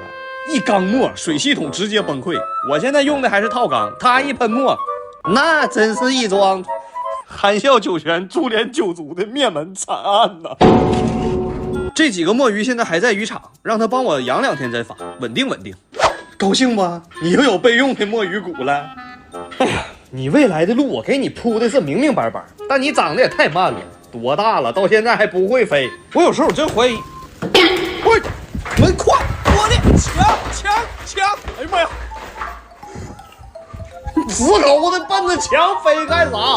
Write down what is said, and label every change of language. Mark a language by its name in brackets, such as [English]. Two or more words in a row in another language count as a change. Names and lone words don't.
[Chinese] 一缸墨，水系統直接崩潰。我現在用的還是套缸，他一噴墨，那真是一樁含笑九泉、株連九族的灭門慘案呐！這幾個墨魚現在還在漁場，讓他幫我養2天再發，穩定穩定。高興吧？你又有備用的墨魚骨了。哎呀，你未來的路我給你鋪的是明明白白，但你長得也太慢了，多大了，到現在還不會飛。我有時候真懷疑。喂，门快，我的牆！哎呀媽呀！死狗的奔着墙飛幹啥？